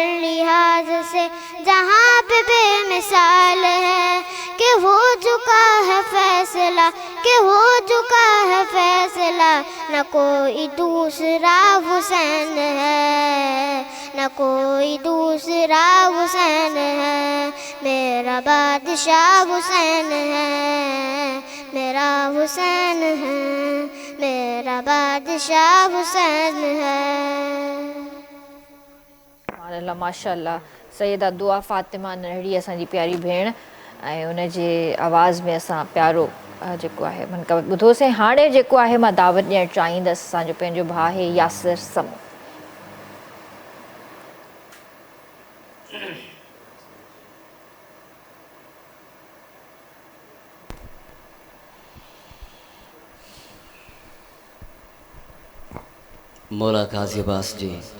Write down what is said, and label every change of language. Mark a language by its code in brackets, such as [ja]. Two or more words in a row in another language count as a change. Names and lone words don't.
[ur] لحاظ سے جہاں پہ بے مثال ہے، کہ ہو چکا ہے فیصلہ، کہ ہو چکا ہے فیصلہ، نہ کوئی دوسرا حسین ہے، نہ کوئی دوسرا حسین ہے، میرا بادشاہ حسین ہے، میرا حسین ہے، میرا بادشاہ حسین ہے۔ [ar] سبحان اللہ، ماشاء اللہ۔ [sd] سیدہ دعا فاطمہ نہڑی اساں جی پیاری بھیڑ، ऐं उन जे आवाज़ में असां प्यारो जेको आहे मनकबत ॿुधोसीं। हाणे जेको आहे मां दावत ॾियणु चाहींदसि असांजो पंहिंजो भाउ आहे यासिर समूह। مولا قاضی عباس جی،